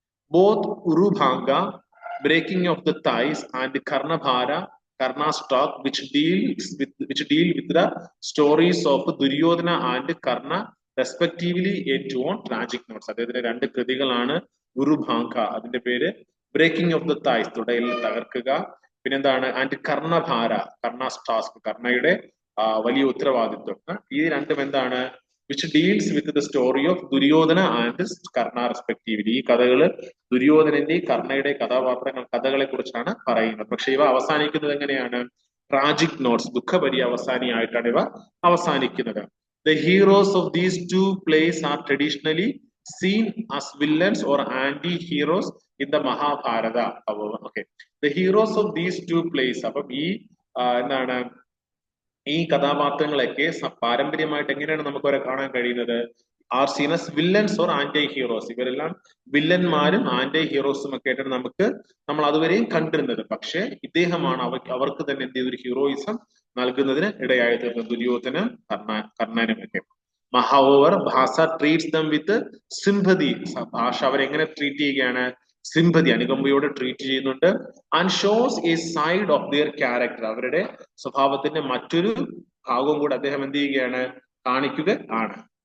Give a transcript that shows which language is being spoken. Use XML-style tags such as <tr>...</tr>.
<en>Both Urubhanga, breaking of the thighs, and Karnabhara, Karna's talk, which deal with the stories of Duryodhana and Karna respectively, yet on tragic notes.</en> <ml>അദ്ദേഹത്തിന്റെ രണ്ട് കൃതികളാണ് ഉറുഭാംഗ, അതിന്റെ പേര്</ml> <en>breaking of the thighs,</en> <ml>തുടയിൽ തകർക്കുക, പിന്നെന്താണ് and കർണഭാര,</ml> <en>Karna's task,</en> <ml>കർണയുടെ വലിയ ഉത്തരവാദിത്വം. ഈ രണ്ടും എന്താണ്?</ml> <en>Which deals with the story of Duryodhana and Karna respectively.</en> <ml>ഈ കഥകള് ദുര്യോധനന്റെയും കർണയുടെ കഥകളെ കുറിച്ചാണ് പറയുന്നത്. പക്ഷെ ഇവ അവസാനിക്കുന്നത് എങ്ങനെയാണ്?</ml> <en>tragic notes,</en> <ml>ദുഃഖപര്യവസാനിയായിട്ടാണ് ഇവ അവസാനിക്കുന്നത്.</ml> <en>The heroes of these two plays are traditionally seen as villains or anti-heroes in the Mahabharata. Okay, the heroes of these two plays,</en> <ml>അപ്പം ഈ എന്താണ്, ഈ കഥാപാത്രങ്ങളൊക്കെ പാരമ്പര്യമായിട്ട് എങ്ങനെയാണ് നമുക്ക് അവരെ കാണാൻ കഴിയുന്നത്?</ml> <en>Are seen as villains or anti heroes.</en> <ml>ഇവരെല്ലാം വില്ലന്മാരും ആന്റി ഹീറോസും ഒക്കെ ആയിട്ടാണ് നമ്മൾ അതുവരെയും കണ്ടിരുന്നത്. പക്ഷെ ഇദ്ദേഹമാണ് അവർക്ക് തന്നെ എന്ത് ചെയ്തൊരു ഹീറോയിസം നൽകുന്നതിന് ഇടയായി തീർന്നത്, ദുര്യോധനും കർണനും ഒക്കെ.</ml> <en>However, Bhasa treats them with sympathy.</en> <ml>ഭാഷ അവരെങ്ങനെ ട്രീറ്റ് ചെയ്യുകയാണ്? സിമ്പതി, അനുകമ്പയോടെ ട്രീറ്റ് ചെയ്യുന്നുണ്ട്.</ml> <en>and shows a side of their character,</en> <ml>അവരുടെ സ്വഭാവത്തിന്റെ മറ്റൊരു ഭാഗവും കൂടെ അദ്ദേഹം എന്ത് ചെയ്യുകയാണ്? കാണിക്കുക ആണ്.</ml>